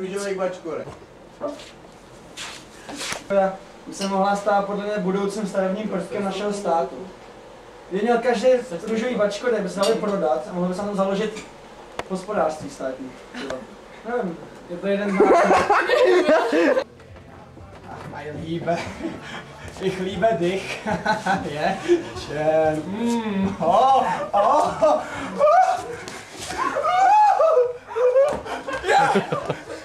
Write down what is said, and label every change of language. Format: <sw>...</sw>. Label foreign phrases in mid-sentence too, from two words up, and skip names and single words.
<cs>By se mohla stát podle mě budoucím stavebním prvkem našeho státu. Kdyby měl každý růžový bačko, tak by se dali prodat a mohl by se tam založit hospodářství státní. Nevím, je to jeden z</cs> <de>Mein Liebe, ich liebe dich. Je, schön. Oh, oh, oh. Ja.</de>